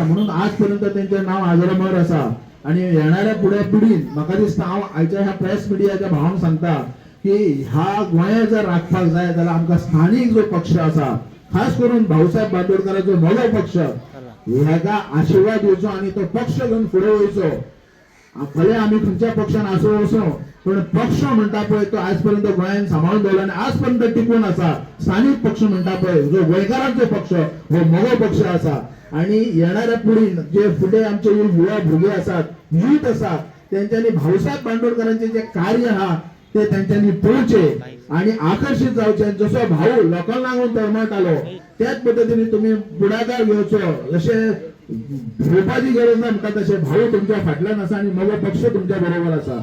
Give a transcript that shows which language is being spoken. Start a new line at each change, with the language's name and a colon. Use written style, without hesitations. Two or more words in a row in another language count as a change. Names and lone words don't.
Konkani: म्हणून आजपर्यंत त्यांचे नाव आजरामर आसा. आणि येणाऱ्या पुढे पिढीन म्हाका दिसता हांव आयच्या ह्या प्रेस मिडियाच्या भावांक सांगता की ह्या गोंया जर राखपाक जाय जाल्यार आमकां स्थानीक जो पक्ष आसा, खास करून भाऊसाहेब बांदोडकरांचो मोगो पक्ष, ह्याका आशीर्वाद दिवचो आणि तो पक्ष घेऊन फुडें वयचो. भले आम्ही खंयच्या पक्षान आसो वचो पण पक्ष म्हणटा पळय तो आजपर्यंत गोंयान सांबाळून दवरला आणि आजपर्यंत टिकून आसा.
Marathi: स्थानिक पक्ष म्हणटा पळय जो गोंयकारांचो पक्ष हो मोगो पक्ष आसा आणि येणाऱ्या पिढीन जे पुढे आमचे युवा भुगे असतात युथ असतात त्यांच्यानी भाऊसाहेब बांदोडकरांचे जे कार्य हा ते त्यांच्यानी पोहोचे आणि आकर्षित जावचे जसं भाऊ लोकांना लागून तळमळत आलो त्याच पद्धतीने तुम्ही पुढाकार घेवचो जसे भोपाची गरज ना म्हणतात तसे भाऊ तुमच्या फाटल्यान असा आणि मग पक्ष तुमच्या बरोबर असा.